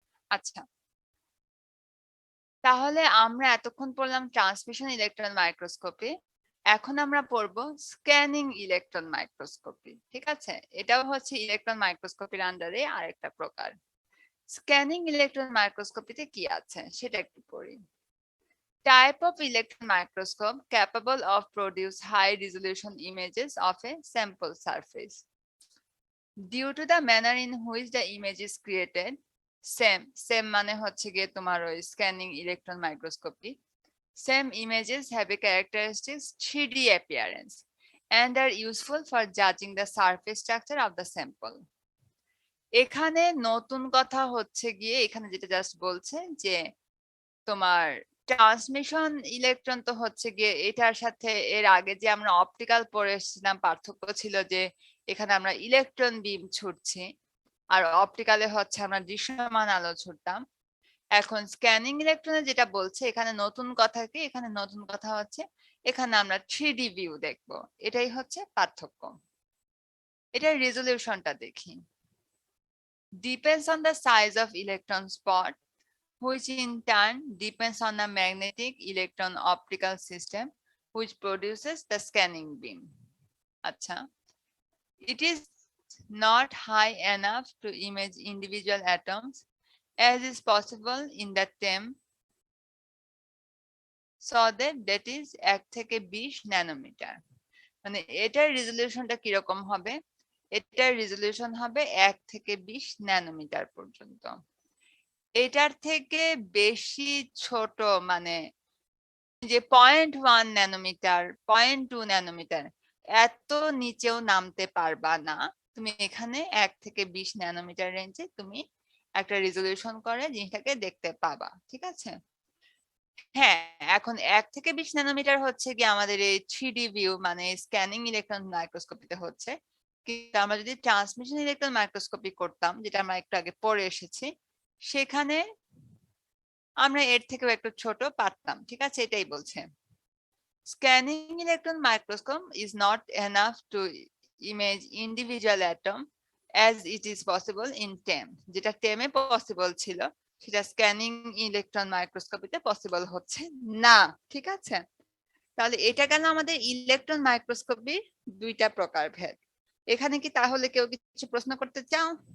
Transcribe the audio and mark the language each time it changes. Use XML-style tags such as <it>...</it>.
<bn>আচ্ছা, তাহলে আমরা এতক্ষণ পড়লাম ট্রান্সমিশন ইলেকট্রন মাইক্রোস্কোপি, এখন আমরা পড়বো স্ক্যানিং ইলেকট্রন মাইক্রোস্কোপি। ঠিক আছে, এটাও হচ্ছে ইলেকট্রন মাইক্রোস্কোপির আন্ডারে আরেকটা প্রকার। স্ক্যানিং ইলেকট্রন মাইক্রোস্কোপিতে কি আছে সেটা একটু পড়ি।</bn> <en>Type of electron microscope capable of produce high resolution images of a sample surface. Due to the manner in which the image is created, same</en> <bn>মানে হচ্ছে গিয়ে তোমার ওই scanning electron microscopy,</bn> <en>same images have a characteristic 3D appearance and are useful for judging the surface structure of the sample.</en> <bn>এখানে নতুন কথা হচ্ছে গিয়ে এখানে যেটা জাস্ট বলছে যে তোমার ট্রান্সমিশন ইলেকট্রন তো হচ্ছে গিয়ে এটার সাথে এর আগে যে আমরা অপটিক্যাল পড়ে এসেছিলাম পার্থক্য ছিল যে এখানে আমরা ইলেকট্রন বিম ছুটছি আর অপটিক্যালে হচ্ছে আমরা দৃশ্যমান আলো ছুটতাম। এখন স্ক্যানিং ইলেকট্রনে যেটা বলছে এখানে নতুন কথা কি, এখানে নতুন কথা হচ্ছে এখানে আমরা 3D ভিউ দেখবো, এটাই হচ্ছে পার্থক্য। এটার রেজলিউশনটা দেখি।</bn> <en>Depends on the size of electron spot, which in turn depends on the magnetic electron optical system which produces the scanning beam. Acha. It is not high enough to image individual atoms as is possible in the TEM, so that is</en> <bn>1 থেকে 20 nanometre. মানে এটার রেজলিউশনটা কিরকম হবে, এটার resolution হবে 1 থেকে 20 nanometre পর্যন্ত। এটার থেকে বেশি ছোট মানে যে 0.1 ন্যানোমিটার 0.2 ন্যানোমিটার এত নিচেও নামতে পারবা না তুমি। এখানে 1 থেকে 20 ন্যানোমিটার রেঞ্জে তুমি একটা রেজলিউশন করে জিনিসটাকে দেখতে পাবা। ঠিক আছে, হ্যাঁ, এখন 1 থেকে 20 ন্যানোমিটার হচ্ছে কি আমাদের এই 3D ভিউ মানে স্ক্যানিং ইলেকট্রন মাইক্রোস্কোপিতে হচ্ছে, কিন্তু আমরা যদি ট্রান্সমিশন ইলেকট্রন মাইক্রোস্কোপি করতাম যেটা আমরা একটু আগে পড়ে এসেছি সেখানে আমরা এর থেকেও একটু ছোট পারতাম, ঠিক আছে, এটাই বলছে।</bn> <en>Scanning electron microscope is not enough to image individual atom as it is possible in TEM.</en> <bn>যেটা TEM এ পসিবল ছিল সেটা স্ক্যানিং ইলেকট্রন মাইক্রোস্কোপিতে পসিবল হচ্ছে না, ঠিক আছে। তাহলে এটা গেল আমাদের ইলেকট্রন মাইক্রোস্কোপির দুইটা প্রকারভেদ। এখানে কি তাহলে কেউ কিছু প্রশ্ন করতে চাও?</bn>